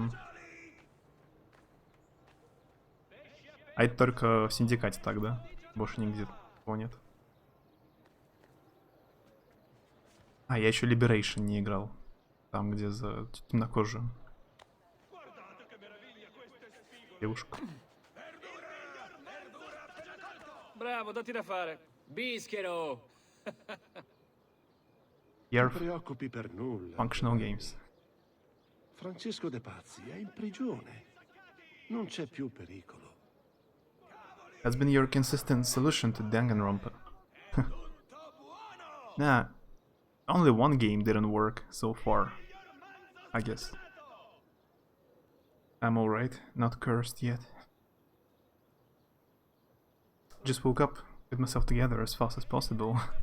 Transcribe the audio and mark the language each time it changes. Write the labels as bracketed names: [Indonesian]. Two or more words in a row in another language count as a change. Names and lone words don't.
[Russian] А это только в Синдикате так, да? Больше нигде такого нет. А, я еще Liberation не играл. Там, где за темнокожую девушку. [Italian] Bravo, datti da fare. Bischero. Non ti preoccupi per nulla. [English] Functional games. [Italian] Francesco De Pazzi è in prigione. Non c'è più pericolo. [English] Has been your consistent solution to Danganronpa. Nah, only one game didn't work so far, I guess. I'm alright, not cursed yet. Just woke up, get myself together as fast as possible.